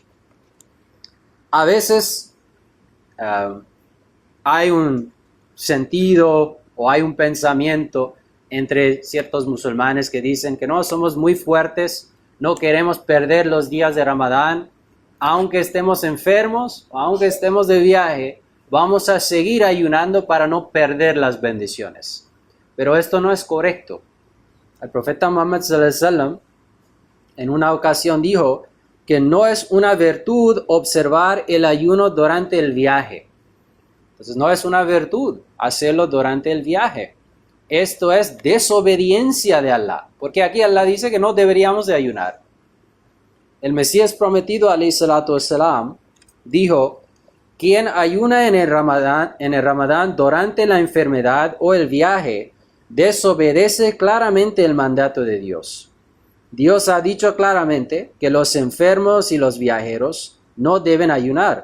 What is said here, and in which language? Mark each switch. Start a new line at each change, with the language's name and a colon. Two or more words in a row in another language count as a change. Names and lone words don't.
Spanish: A veces hay un sentido o hay un pensamiento entre ciertos musulmanes que dicen que no, somos muy fuertes, no queremos perder los días de Ramadán, aunque estemos enfermos, aunque estemos de viaje, vamos a seguir ayunando para no perder las bendiciones. Pero esto no es correcto. El profeta Muhammad
Arabic: صلى الله عليه وسلم
Spanish: en una ocasión dijo que no es una virtud observar el ayuno durante el viaje. Entonces no es una virtud hacerlo durante el viaje. Esto es desobediencia de Allah, porque aquí Allah dice que no deberíamos de ayunar. El Mesías prometido,
Arabic: عليه الصلاة والسلام,
Spanish: dijo, quien ayuna en el Ramadán durante la enfermedad o el viaje, desobedece claramente el mandato de Dios. Dios ha dicho claramente que los enfermos y los viajeros no deben ayunar.